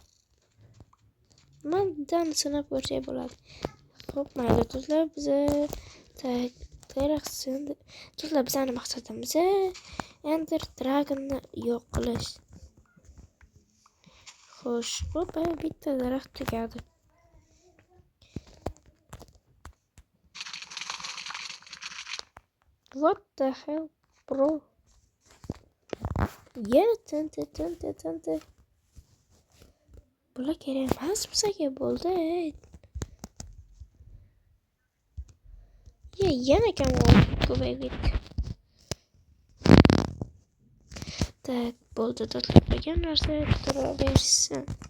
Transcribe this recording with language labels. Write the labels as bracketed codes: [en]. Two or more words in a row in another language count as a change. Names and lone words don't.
[uz] Mendan sinab ko'rsak bo'ladi. Xo'p, mayli do'stlar, biza do'stlar, bizning maqsadimiz Ender Dragon'ni yo'q qilish. Xo'sh, hoppa, bitta daraxt tugadi. [en] What the hell, bro? Tente. [uz] Bular kerak emas bizga bo'ldi. Yana kam ko'payib ketdi. Tak, bo'ldi do'stlar, qolgan narsa turaversin.